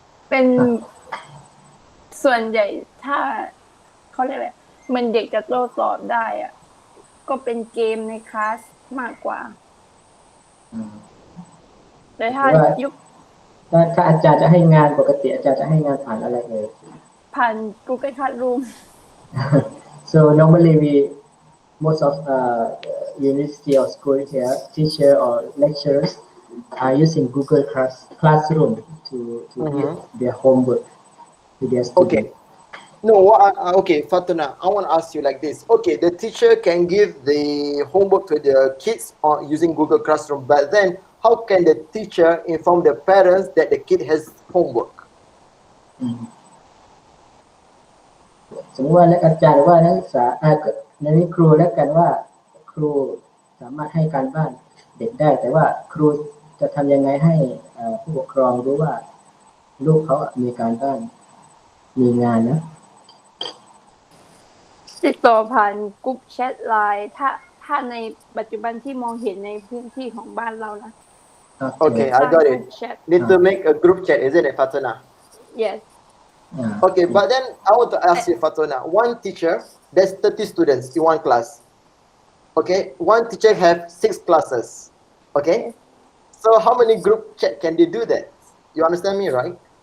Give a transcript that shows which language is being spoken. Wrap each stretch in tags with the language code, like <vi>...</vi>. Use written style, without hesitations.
<th>เป็นส่วนใหญ่ถ้าเขาเรียกอะไรมันเด็กจะโต้ตอบได้อะก็เป็นเกมในคลาสมากกว่าแต่ถ้า อาจารย์จะให้งานปกติอาจารย์จะให้งานผ่านอะไรเลย ผ่าน Google Classroom</th> <en>So normally most of university or school here teacher or lecturers are using Google Classroom to give their homework to their students. Okay, Fatuna, I want to ask you like this. Okay, the teacher can give the homework to the kids using Google Classroom, but then how can the teacher inform the parents that the kid has homework?</en> <th>สมมติว่าอาจารย์หรือว่านักศึกษาในนี้ครูแล้วกันว่าครูสามารถให้การบ้านเด็กได้แต่ว่าครูจะทำยังไงให้ผู้ปกครองรู้ว่าลูกเขามีการบ้านมีงานนะ ติดต่อผ่านกลุ่มแชทไลน์ถ้าในปัจจุบันที่มองเห็นในพื้นที่ของบ้านเรานะ</th> <en>Okay, I got it. Chat. Need to make a group chat, isn't it, Fatuna? Yes. Okay, but then I want to ask you, Fatuna, one teacher, there's 30 students in one class. Okay, one teacher have 6 classes. Okay, so how many group chat can they do that? You understand me, right?</en>